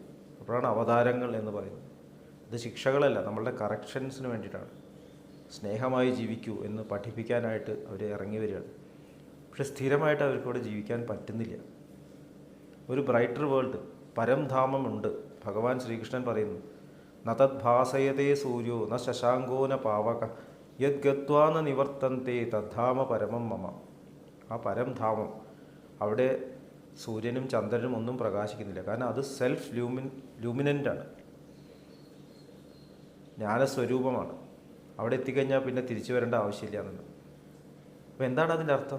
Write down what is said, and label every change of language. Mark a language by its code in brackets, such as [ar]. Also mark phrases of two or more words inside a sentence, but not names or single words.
[ml] അപ്പോഴാണ് അവതാരങ്ങൾ എന്ന് പറയുന്നത്. ഇത് ശിക്ഷകളല്ല, നമ്മളുടെ കറക്ഷൻസിന് വേണ്ടിയിട്ടാണ്. സ്നേഹമായി ജീവിക്കൂ എന്ന് പഠിപ്പിക്കാനായിട്ട് അവർ ഇറങ്ങി വരികയാണ്. പക്ഷെ സ്ഥിരമായിട്ട് അവർക്കിവിടെ ജീവിക്കാൻ പറ്റുന്നില്ല. ഒരു [en] brighter world, [ml] പരംധാമമുണ്ട്. ഭഗവാൻ ശ്രീകൃഷ്ണൻ പറയുന്നു, [sa] ന തദ് ഭാസയതേ സൂര്യോ ന ശശാങ്കോ ന പാവക യത് ഗത്വാ ന നിവർത്തന്തേ തദ്ധാമ പരമം മമ. [ml] ആ പരംധാമം, അവിടെ സൂര്യനും ചന്ദ്രനും ഒന്നും പ്രകാശിക്കുന്നില്ല. കാരണം അത് [en] self luminant, [ml] ജ്ഞാനസ്വരൂപമാണ്. അവിടെ എത്തിക്കഴിഞ്ഞാൽ പിന്നെ തിരിച്ചു വരേണ്ട ആവശ്യമില്ല എന്നുള്ളത്. അപ്പോൾ എന്താണ് അതിൻ്റെ അർത്ഥം?